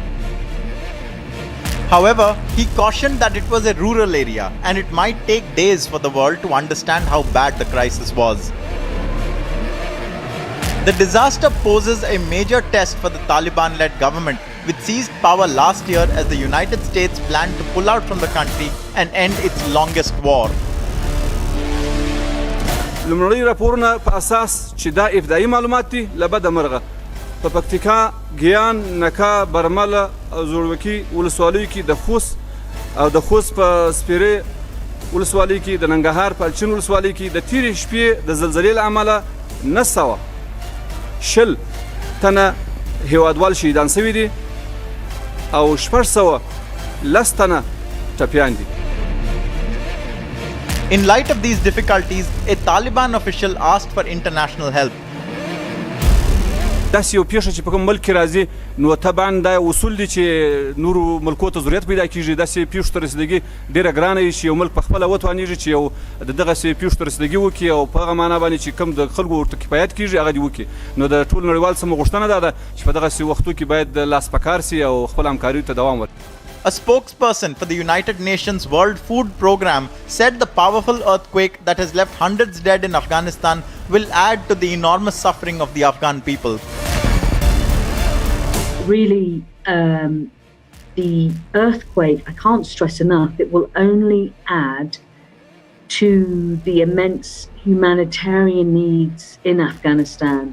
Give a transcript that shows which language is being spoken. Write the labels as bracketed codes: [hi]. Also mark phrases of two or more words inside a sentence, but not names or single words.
[en] However, he cautioned that it was a rural area and it might take days for the world to understand how bad the crisis was. The disaster poses a major test for the Taliban-led government, which seized power last year as the United States planned to pull out from the country and end its longest war. [ps] لومړني راپورونه په اساس چې دا ابتدایي معلومات دي له بده مرغه په پکتیکا، ګیان، نکا، برمله او زوړوکي ولسوالیو کې د خوست په سپیرې ولسوالۍ کې د ننګرهار په الچین ولسوالۍ کې د تیرې شپې د زلزلې له امله 910 تنه هیوادوال شهیدان شوي دي او 610 تنه ټپیان دي. [en] In light of these difficulties, a Taliban official asked for international help. [ps] داسې یو پیښه چې په کوم ملک کې راځي نو طبعا دا اصول دي چې نورو ملکو ته ضرورت پیدا کیږي. داسې پیښو ته رسیدګي ډېره ګرانه وي چې یو ملک په خپله وتوانېږي چې یو د دغسې پیښو ته رسیدګي وکړي او په هغه معنا باندې چې کوم د خلکو ورته کفایت کیږي هغه دې وکړي. نو د ټول نړیوال څخه غوښتنه دا ده چې په دغسې وختو کې باید لاس په کار سي او خپل همکاریو ته دوام ورکړي. [en] A spokesperson for the United Nations World Food Programme said the powerful earthquake that has left hundreds dead in Afghanistan will add to the enormous suffering of the Afghan people. Really, the earthquake, I can't stress enough, it will only add to the immense humanitarian needs in Afghanistan.